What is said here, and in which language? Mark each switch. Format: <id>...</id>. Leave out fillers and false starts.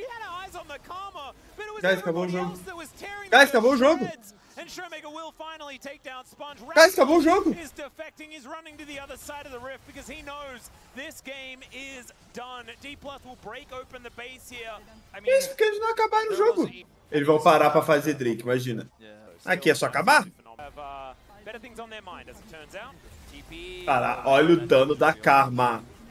<en>We had our eyes on the Karma, but it was everybody else that was tearing them to shreds. And Showmaker will finally take down Sponge.</en> <pt>Acabou o jogo.</pt> <en>Is defecting, he's running to the other side of the rift because he knows this game is done. D+ will break open the base here. I mean,</en> <pt>Isso porque eles não acabaram o jogo. Eles vão parar pra fazer Drake, imagina. Aqui é só acabar?</pt> <en>Better things on their mind, as it turns out.</en> <pt>Cara, olha o dano da Karma.</pt>